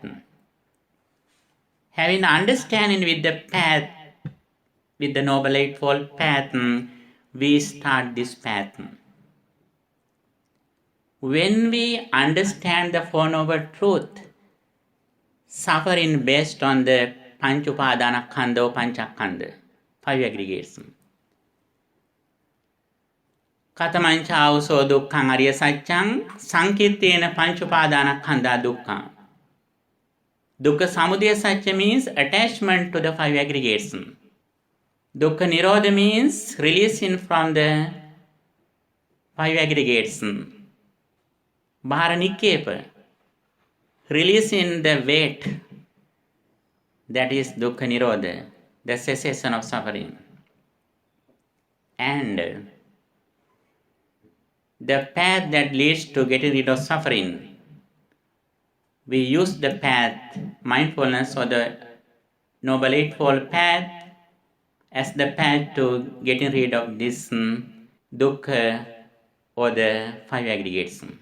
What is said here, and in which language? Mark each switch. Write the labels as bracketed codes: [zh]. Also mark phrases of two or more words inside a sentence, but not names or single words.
[en] Having understanding with the path, with the Noble Eightfold Path, we start this path. When we understand the Four Noble Truth, suffering based on the [pi] Panchupadana Khanda, [en] Panchakhanda, five aggregates. [pi] Katamancha auso dukkhang ariya satyang sankirtena Panchupadana Khanda dukkha. Dukkha samudaya satya [en] means attachment to the five aggregates. [pi] Dukkha nirodha [en] means releasing from the five aggregates. Bhara releasing the weight, that is [pi] dukkha nirodha, [en] the cessation of suffering. And the path that leads to getting rid of suffering, we use the path, mindfulness or the Noble Eightfold Path, as the path to getting rid of this dukkha or the five aggregates.